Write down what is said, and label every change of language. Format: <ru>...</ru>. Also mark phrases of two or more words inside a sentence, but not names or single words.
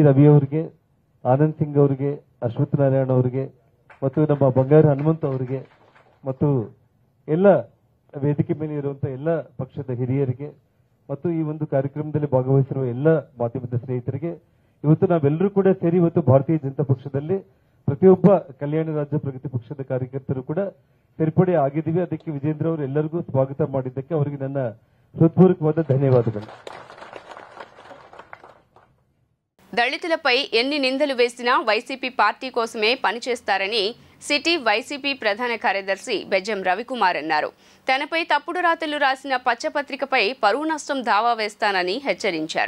<kn>ರವಿ ಅವರಿಗೆ, ಆನಂದ್ ಸಿಂಗ್ ಅವರಿಗೆ, ಅಶ್ವಥ್ ನಾರಾಯಣ ಅವರಿಗೆ ಮತ್ತು ನಮ್ಮ ಬಂಗಾರ ಹನುಮಂತ ಅವರಿಗೆ ಮತ್ತು ಎಲ್ಲ ವೇದಿಕೆ ಮೇಲೆ ಇರುವಂತಹ ಎಲ್ಲ ಪಕ್ಷದ ಹಿರಿಯರಿಗೆ ಮತ್ತು ಈ ಒಂದು ಕಾರ್ಯಕ್ರಮದಲ್ಲಿ ಭಾಗವಹಿಸಿರುವ ಎಲ್ಲ ಮಾಧ್ಯಮದ ಸ್ನೇಹಿತರಿಗೆ, ಇವತ್ತು ನಾವೆಲ್ಲರೂ ಕೂಡ ಸೇರಿ ಇವತ್ತು ಭಾರತೀಯ ಜನತಾ ಪಕ್ಷದಲ್ಲಿ ಪ್ರತಿಯೊಬ್ಬ ಕಲ್ಯಾಣ ರಾಜ್ಯ ಪ್ರಗತಿ ಪಕ್ಷದ ಕಾರ್ಯಕರ್ತರು ಕೂಡ ಸೇರ್ಪಡೆ ಆಗಿದ್ದೀವಿ. ಅದಕ್ಕೆ ವಿಜೇಂದ್ರ ಅವರು ಎಲ್ಲರಿಗೂ ಸ್ವಾಗತ ಮಾಡಿದ್ದಕ್ಕೆ ಅವರಿಗೆ ನನ್ನ ಹೃತ್ಪೂರ್ವಕವಾದ ಧನ್ಯವಾದಗಳು.</kn> <te>దళితులపై ఎన్ని నిందలు వేసినా వైసీపీ పార్టీ కోసమే పనిచేస్తారని సిటీ వైసీపీ ప్రధాన కార్యదర్శి బెజ్జం రవికుమార్ అన్నారు. తనపై తప్పుడు రాతలు రాసిన పచ్చపత్రికపై పరువు నష్టం దావా వేస్తానని హెచ్చరించారు.</te>